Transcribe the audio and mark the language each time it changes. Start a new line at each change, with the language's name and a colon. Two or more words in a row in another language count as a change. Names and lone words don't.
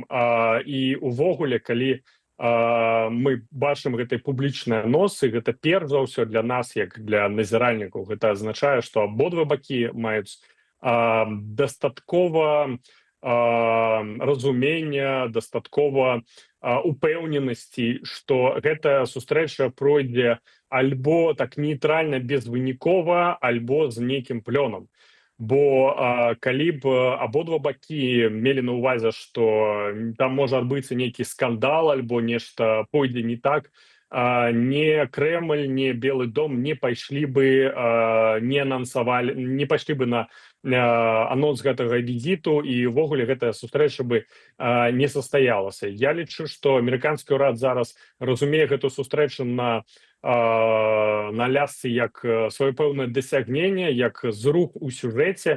Belarusian: І увогуле, калі мы бачым гэтай публічныя носы, гэта перш за ўсё для нас, як для назіральнікаў, гэта азначае, што абодва бакі маюць дастаткова разумення, дастаткова упэўненасці, што гэтая сустрэча пройдзе альбо так нейтральна, безвынікова, альбо з нейкім плёнам. Бо калі б абодва бакі мелі на ўвазе, што там можа адбыцца нейкі скандал альбо нешта пойдзе не так,
Russian: ни Кремль, ни Белый дом не пошли бы, не пошли бы
Belarusian: на анонс гэтага візіту, і ўвогуле гэтая сустрэча бы не састаялася. Я лічу, што амерыканскі ўрад зараз разумее гэту сустрэчу на лясцы як сваё пэўнае дасягненне, як зрух у сюжэце.